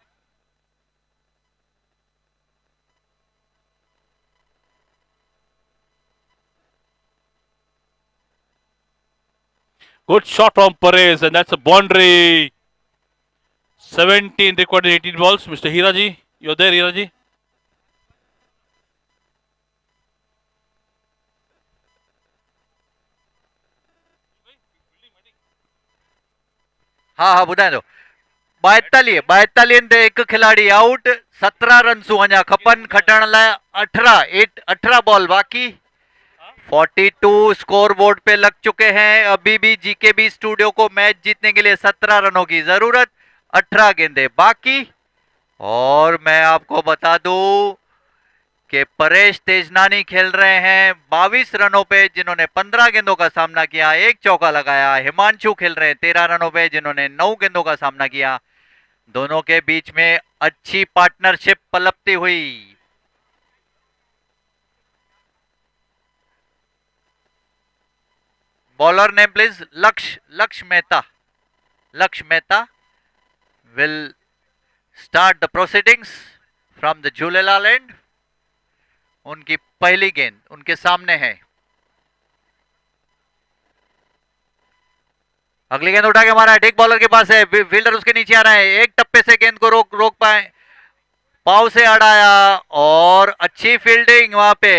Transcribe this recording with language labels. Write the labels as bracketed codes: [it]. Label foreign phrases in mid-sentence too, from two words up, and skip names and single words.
[en] Good shot from Perez, and that's a boundary. 17 recorded 18 balls. Mr. Hiraji, you're there, Hiraji? [sd] हाँ ॿुधाए थो। 42 एक खिलाड़ी आउट, 17 रन अञा खपनि खटण लाइ। [hi] 18 बॉल बाकी। 42 स्कोर बोर्ड पे लग चुके हैं। अभी भी जीकेबी स्टूडियो को मैच जीतने के लिए 17 रनों की जरूरत, 18 गेंदें बाकी। और मैं आपको बता दूं कि परेश तेजनानी खेल रहे हैं 22 रनों पे, जिन्होंने 15 गेंदों का सामना किया, एक चौका लगाया। हिमांशु खेल रहे हैं 13 रनों पे, जिन्होंने 9 गेंदों का सामना किया। दोनों के बीच में अच्छी पार्टनरशिप पलपती हुई। [en] bowler name please लक्ष्य मेहता। लक्ष्य मेहता will start the proceedings from the झूलेलाल एंड। [hi] उनकी पहली गेंद उनके सामने है। अगली गेंद उठा के मारा है, ठीक बॉलर के पास है, फील्डर उसके नीचे आ रहा है, एक टप्पे से गेंद को रोक पाए, पाव से अड़ाया और अच्छी फील्डिंग वहां पे।